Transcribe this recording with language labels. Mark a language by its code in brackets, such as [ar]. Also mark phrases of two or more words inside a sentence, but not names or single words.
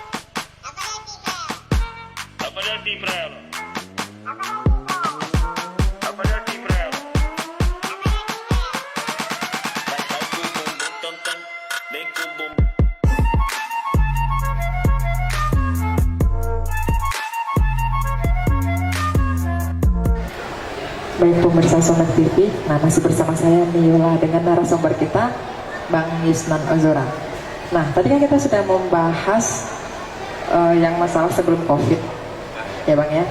[pt] Vai fazer assim pra ela. Vai fazer assim pra ela. Vai com o bumbum tam tam, vem com o bumbum. [id] Baik pemirsa Sonet TV, nah masih bersama saya Niola dengan narasumber kita Bang Yusnan Ozora. Nah tadi kan kita sudah membahas yang masalah sebelum COVID, ya Bang ya.